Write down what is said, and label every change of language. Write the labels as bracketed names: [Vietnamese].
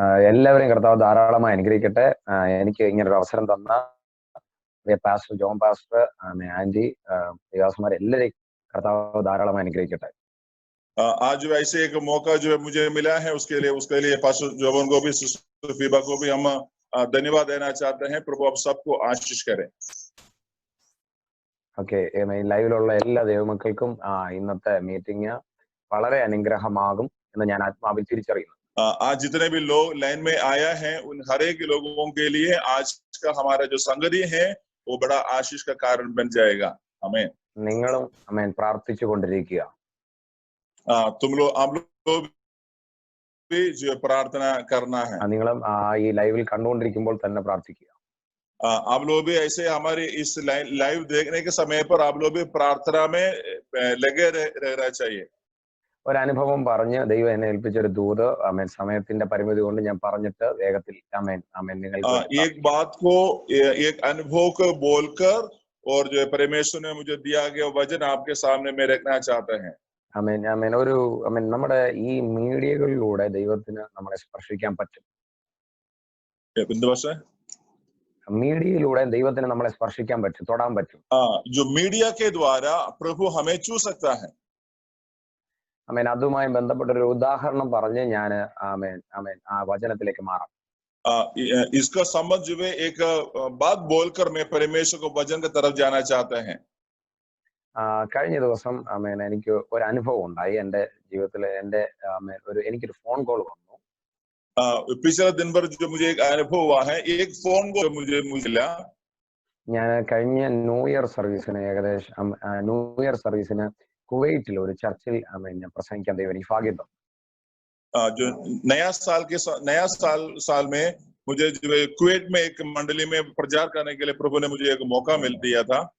[Malayalam] എല്ലാവരെയും കർത്താവ് ധാരാളമായി അനുഗ്രഹിക്കട്ടെ. എനിക്ക് ഇങ്ങനൊരു അവസരം തന്ന പാസ്റ്റർ ജോൺ പാസ്റ്റർ, ആന്റി, ദേവാസന്മാർ എല്ലാവരെയും കർത്താവ് ധാരാളമായി അനുഗ്രഹിക്കട്ടെ. [Hindi] आज ऐसे एक मौका जो है मुझे मिला है, उसके लिए पास्टर जोवन को भी, सिस्टर फीबा को भी हम धन्यवाद देना चाहते हैं। प्रभु आप सबको आशीष करें. [Malayalam] ഓക്കെ, ലൈവിലുള്ള എല്ലാ ദൈവമക്കൾക്കും ഇന്നത്തെ മീറ്റിംഗ് വളരെ അനുഗ്രഹമാകും എന്ന് ഞാൻ ആത്മാവിൽ തിരിച്ചറിയുന്നു. [Hindi] आज जितने भी लोग लाइन में आया है उन हर एक लोगों के लिए आज का हमारा जो संगति है वो बड़ा आशीष का कारण बन जाएगा. आमीन. [Malayalam] നിങ്ങളും ആമേൻ പ്രാർത്ഥിച്ചു കൊണ്ടിരിക്കുക. [Hindi] आप लोग भी जो प्रार्थना करना है. [Malayalam] നിങ്ങളും ഈ ലൈവിൽ കണ്ടുകൊണ്ടിരിക്കുമ്പോൾ തന്നെ പ്രാർത്ഥിക്കുക. [Hindi] आप लोग भी ऐसे हमारे इस लाइव देखने के समय पर आप लोग भी प्रार्थना में लगे रहना चाहिए. [Malayalam] ഒരു അനുഭവം പറഞ്ഞ് ദൈവം എന്നെ ഏൽപ്പിച്ചൊരു ദൂത്, ആമേൻ, സമയത്തിന്റെ പരിമിതി കൊണ്ട് ഞാൻ പറഞ്ഞിട്ട് വേഗത്തിൽ നിങ്ങൾ [Hindi] एक बात को, एक अनुभव को बोलकर और जो परमेश्वर ने मुझे दिया गया वचन आपके सामने में रखना चाहते हैं. [Malayalam] നമ്മുടെ ഈ മീഡിയകളിലൂടെ ദൈവത്തിന് നമ്മളെ സ്പർശിക്കാൻ പറ്റും. മീഡിയയിലൂടെ ദൈവത്തിന് നമ്മളെ സ്പർശിക്കാൻ പറ്റും, തൊടാൻ പറ്റും. [Hindi] जो मीडिया के द्वारा प्रभु हमें छू सकता है. [Malayalam] ആമേൻ. അതുമായി ബന്ധപ്പെട്ടൊരു ഉദാഹരണം പറഞ്ഞ് ഞാൻ ആ വചനത്തിലേക്ക് മാറാം. [Hindi] इसका संबंध जो है एक बात बोलकर मैं परमेश्वर को वचन की तरफ जाना चाहते हैं. [Malayalam] കഴിഞ്ഞ ദിവസം എനിക്ക് ഒരു അനുഭവം ഉണ്ടായി. എന്റെ ജീവിതത്തിൽ എനിക്കൊരു ഫോൺ കോൾ വന്നു. [Hindi] पिछले दिन भर जो मुझे एक अनुभव हुआ है, एक फोन कॉल मुझे मिला. [Malayalam] ഞാൻ കഴിഞ്ഞ ന്യൂ इयर സർവീസിന് കുവൈറ്റിൽ ഒരു ചർച്ചിൽ ഞാൻ പ്രസംഗിക്കാൻ ദൈവം എനിക്ക് ഭാഗ്യം തന്നു. [Hindi] जो नया साल में मुझे जो कुवैत में एक मंडली में प्रचार करने के लिए प्रभु ने मुझे एक मौका मिल दिया था.